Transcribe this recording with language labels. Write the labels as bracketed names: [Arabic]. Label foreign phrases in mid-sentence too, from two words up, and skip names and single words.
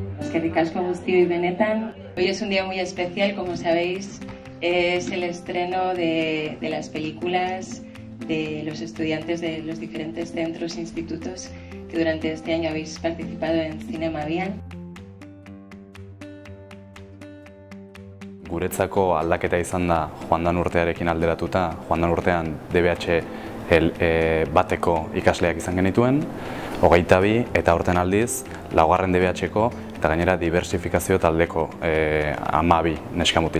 [Basque] eskerrik asko guztioi benetan. [Spanish] Hoy es un día muy especial, como sabéis, es el estreno de las películas de los estudiantes de los diferentes centros e institutos que durante este año habéis participado en Zinema Abian. [Basque] Guretzako aldaketa izan da joan den urtearekin alderatuta, joan den urtean DBH bateko ikasleak izan genituen, 22 eta aurten aldiz, laugarren DBH-ko eta gainera diversifikazio taldeko 12 neskamutil.